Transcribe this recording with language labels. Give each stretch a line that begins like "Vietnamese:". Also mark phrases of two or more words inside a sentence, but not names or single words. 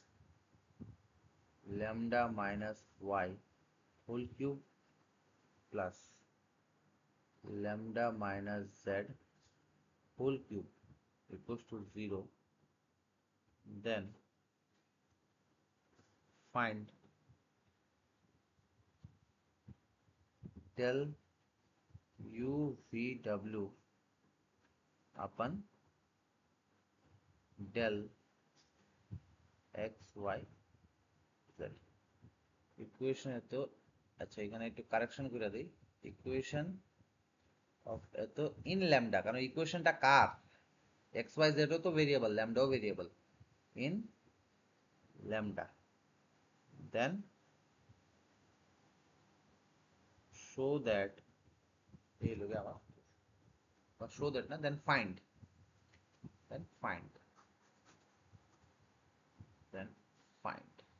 English: lambda minus y whole cube plus lambda minus z whole cube equals to 0, then find del u v w upon del x y z।
Bangla: ইকুয়েশন এত, আচ্ছা এখানে একটু কারেকশন করে দিই,
English: equation of
Bangla: এত
English: in lambda,
Bangla: কারণ ইকুয়েশনটা কার এক্স ওয়াই জেডও তো ভেরিয়েবল, ল্যামডাও ভেরিয়েবল,
English: in lambda, then show that,
Bangla: এই লোকে আমার
English: show that
Bangla: না,
English: then find, then find, then find.